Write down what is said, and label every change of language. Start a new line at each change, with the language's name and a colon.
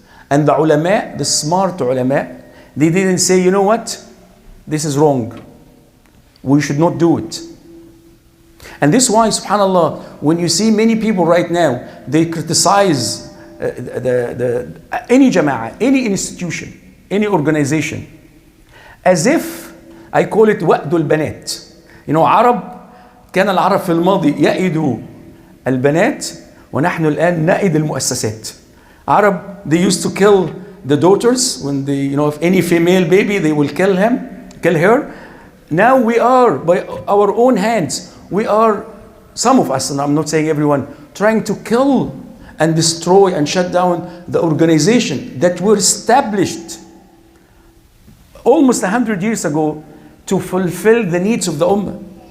English: And the ulama, the smart ulama, they didn't say, you know what, this is wrong, we should not do it. And this is why, subhanAllah, when you see many people right now, they criticize any jama'ah, any institution, any organization, as if, I call it
Arabic: وأد البنات.
English: You know,
Arabic: عرب, كان العرب في الماضي يأيدوا البنات ونحن الآن نأيد المؤسسات.
English: Arab, they used to kill the daughters when they, you know, if any female baby, they will kill her. Now we are, by our own hands, we are, some of us, and I'm not saying everyone, trying to kill and destroy and shut down the organization that were established almost 100 years ago to fulfill the needs of the Ummah.